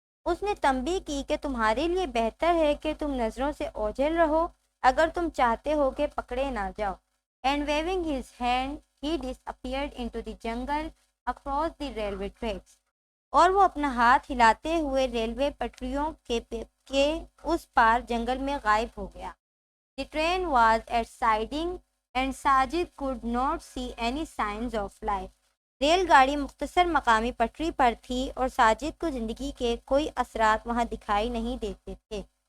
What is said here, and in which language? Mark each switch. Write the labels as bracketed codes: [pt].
[ur] اس نے تنبیہ کی کہ تمہارے لیے بہتر ہے کہ تم نظروں سے اوجھل رہو اگر تم چاہتے ہو کہ پکڑے نہ جاؤ. [en] And waving his hand, he disappeared into the jungle across the railway tracks. [ur] اور وہ اپنا ہاتھ ہلاتے ہوئے ریلوے پٹریوں کے اس پار جنگل میں غائب ہو گیا. [en] The train was at siding and Sajid could not see any signs of life. [ur] Rail گاڑی مختصر مقامی پٹری پر تھی اور ساجد کو زندگی کے کوئی اثرات وہاں دکھائی نہیں دیتے تھے.